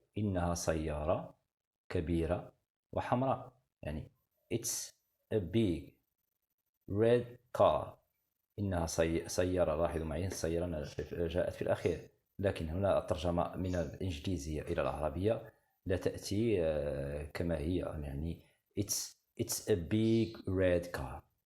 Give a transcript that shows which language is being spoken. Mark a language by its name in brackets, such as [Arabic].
[Arabic] إنها سيارة كبيرة وحمراء. يعني [English] it's a big red car. [Arabic] إنها سيارة. لاحظوا معي السيارة جاءت في الأخير، لكن هنا الترجمة من الإنجليزية إلى العربية لا تأتي كما هي. يعني [English] it's a big red car.